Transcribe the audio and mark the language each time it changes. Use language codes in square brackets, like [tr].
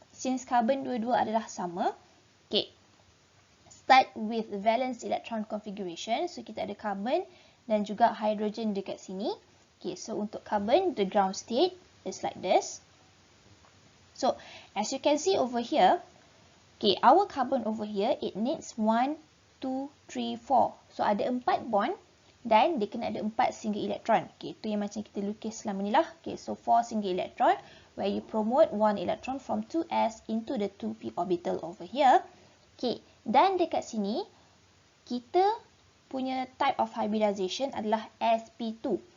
[en] Since carbon [ms] dua-dua adalah sama. [en] Okay, start with valence electron configuration. [ms] So kita ada carbon dan juga hydrogen dekat sini. [en] Okay, so untuk carbon, the ground state is like this. So as you can see over here, okay, our carbon over here, it needs 1, 2, 3, 4. [ms] So ada 4 bond dan dia kena ada 4 single electron. Okay, itu yang macam kita lukis selama ni lah. [en] Okay, so 4 single electron where you promote 1 electron from 2s into the 2p orbital over here. [ms] Okay, dan dekat sini kita punya [en] type of hybridization [ms] adalah sp2.